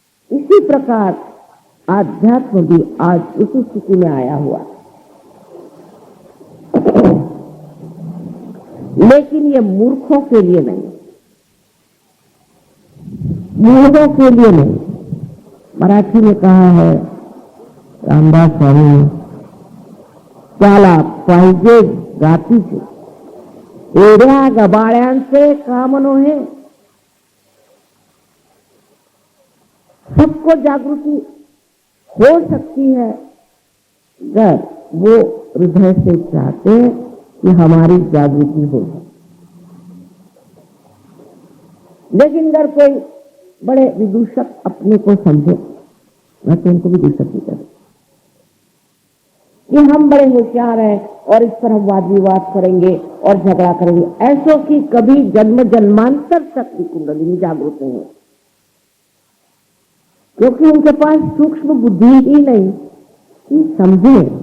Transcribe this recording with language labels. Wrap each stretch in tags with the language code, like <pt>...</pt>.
<hi>इसी प्रकार आध्यात्म भी आज उसी स्थिति में आया हुआ है। लेकिन ये मूर्खों के लिए नहीं, मूर्खों के लिए नहीं। मराठी में कहा है रामदास स्वामी ने,</hi> <mr>त्याला पाहिजे गातीचे, एड्या गबाळ्यांचे काम नव्हे।</mr> <hi>सबको जागृति हो सकती है अगर वो हृदय से चाहते हैं कि हमारी जागृति हो। लेकिन अगर कोई बड़े विदूषक अपने को समझे, मैं तो उनको भी दूषक नहीं कर कि हम बड़े होशियार हैं और इस पर हम वाद विवाद करेंगे और झगड़ा करेंगे, ऐसो की कभी जन्म जन्मांतर तक की कुंडलिनी जागृत नहीं है, क्योंकि उनके पास सूक्ष्म बुद्धि ही नहीं कि समझे।</hi>